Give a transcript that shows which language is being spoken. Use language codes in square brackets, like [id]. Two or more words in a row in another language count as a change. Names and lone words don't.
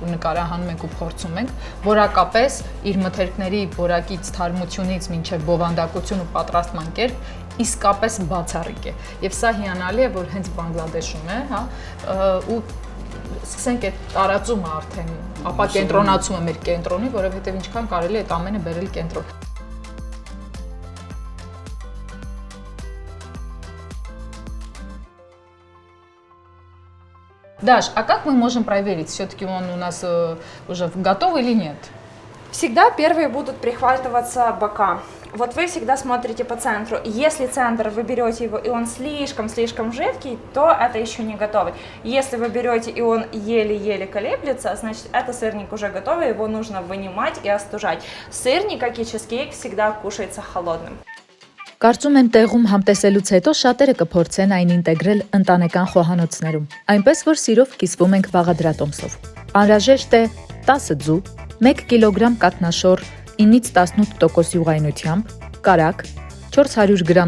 [hy] ու նկարահանում ենք ու փորձում ենք, որակապես իր մթերքների որակից թարմությունից մինչև բովանդակություն ու պատրաստման կերպ իսկապես բացառիկ է։ Եվ սա հիանալի է, որ հենց Բանգլադեշում է, հա, ու սկսենք այդ տարածումը արդեն, ապա կենտրոնացումը մեր կենտրոնի, որովհետև ինչքան կարելի է այդ ամենը բերել կենտրոն։ [ru] Даш, а как мы можем проверить, все-таки он у нас уже готов или нет? Всегда первые будут прихватываться бока. Вот вы всегда смотрите по центру. Если центр вы берете его и он слишком жидкий, то это еще не готовый. Если вы берете и он еле-еле колеблется, значит это сырник уже готовый, его нужно вынимать и остужать. Сырник, как и чизкейк, всегда кушается холодным. [hy] Կարծում եմ տեղում համտեսելուց հետո շատերը կփորձեն այն ինտեգրել ընտանեկան խոհանոցներում, այնպես որ սիրով կիսվում ենք բաղադրատոմսով։ Անհրաժեշտ է 10 ձու, 1 կիլոգրամ կաթնաշոր 9-ից 18% յուղայնությամբ, կարակ, 400 գրամ